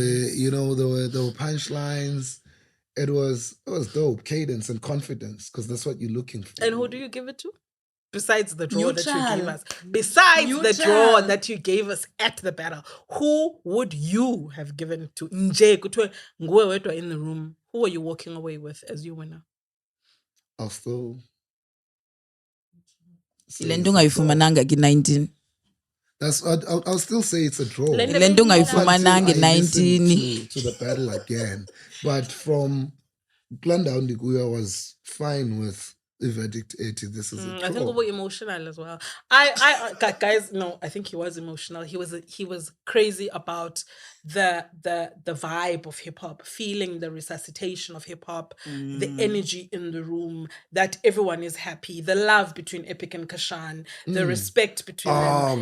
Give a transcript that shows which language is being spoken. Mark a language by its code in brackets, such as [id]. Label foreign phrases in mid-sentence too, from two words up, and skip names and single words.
[en] were, there were punchlines. It was dope, cadence and confidence, because that's what you're looking for. And who do you give it to? Besides the draw that you Neutral. gave us. Besides the Neutral. draw that you gave us at the battle. Who would you have given it to? [xh] Nje, kuthiwe nguwe wedwa [en] in the room. Who are you walking away with as your winner? I'll still say [xh] Le [en] it's [xh] nto [en] a draw. [xh] ungayifumananga ki-19. [en] That's I'll still say it's a draw. [xh] Le Le nto ungayifumananga [en] Until I [xh] i-19. [en] listen to the battle again. But from Plandown Diguya was fine with the verdict 80. This is a I think draw. over emotional as well. I guys, no, I think he was emotional. He was crazy about the vibe of hip hop, feeling the resuscitation of hip hop, the energy in the room, that everyone is happy, the love between Epic and Khashane, the respect between them.